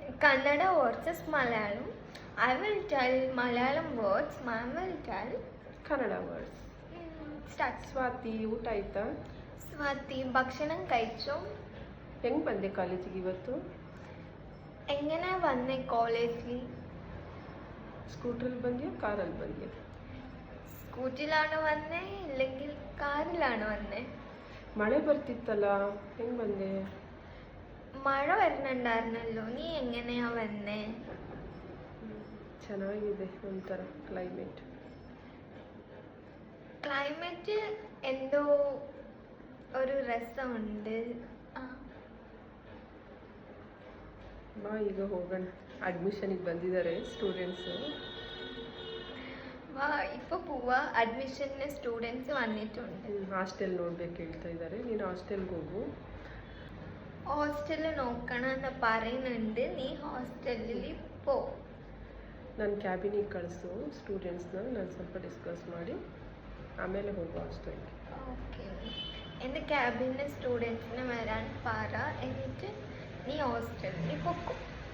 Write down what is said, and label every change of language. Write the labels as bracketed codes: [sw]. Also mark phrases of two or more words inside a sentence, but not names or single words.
[en] Kannada versus Malayalam. I will tell Malayalam words, ma'am will tell Kannada words. start. [kn] ಸ್ವಾತಿ, ಊಟ ಆಯ್ತಾ? [ml] Swati, ഭക്ഷണം കഴിച്ചോ? [kn] ಹೆಂಗ್ ಬಂದೆ ಕಾಲೇಜಿಗೆ ಇವತ್ತು? [ml] എങ്ങനെ വന്നേ കോളേജിൽ? [kn] ಸ್ಕೂಟ್ರಲ್ಲಿ ಬಂದ್ಯಾ ಕಾರಲ್ಲಿ ಬಂದ್ಯಾ? [ml] സ്കൂട്ടിലാണ് വന്നേ ഇല്ലെങ്കിൽ കാറിലാണ് വന്നേ? [kn] ಮಳೆ ಬರ್ತಿತ್ತಲ್ಲ, ಹೆಂಗ್ ಬಂದೆ? [ml] മഴ വരുന്നുണ്ടായിരുന്നല്ലോ, നീ എങ്ങനെയാ വന്നേ? [kn] ಚೆನ್ನಾಗಿದೆ ಒಂಥರ ಕ್ಲೈಮೇಟ್. [ml] ക്ലൈമറ്റ് എന്തോ ഒരു രസമുണ്ട്. [kn] ಬಾ ಈಗ ಹೋಗೋಣ. ಅಡ್ಮಿಷನಿಗೆ ಬಂದಿದ್ದಾರೆ ಸ್ಟೂಡೆಂಟ್ಸು. [ml] വാ ഇപ്പോൾ പോവാ. അഡ്മിഷന് സ്റ്റുഡൻസ് വന്നിട്ടുണ്ട്. [kn] ಹಾಸ್ಟೆಲ್ ನೋಡ್ಬೇಕು ಹೇಳ್ತಾ ಇದ್ದಾರೆ. ನೀನು ಹಾಸ್ಟೆಲ್ಗೆ ಹೋಗು. [ml] ഹോസ്റ്റല് നോക്കണം എന്ന് പറയുന്നുണ്ട്. നീ ഹോസ്റ്റലിൽ പോ. [kn] ನಾನು ಕ್ಯಾಬಿನಿಗೆ ಕಳಿಸು ಸ್ಟೂಡೆಂಟ್ಸ್ನ. ನಾನು ಸ್ವಲ್ಪ ಡಿಸ್ಕಸ್ ಮಾಡಿ ಆಮೇಲೆ ಹೋಗು ಹಾಸ್ಟೆಲ್ಗೆ. [ml] ഓക്കെ, എൻ്റെ ക്യാബിന് സ്റ്റുഡൻസിന് വരാൻ പറ. എന്നിട്ട് നീ ഹോസ്റ്റലിൽ പൊക്കോ.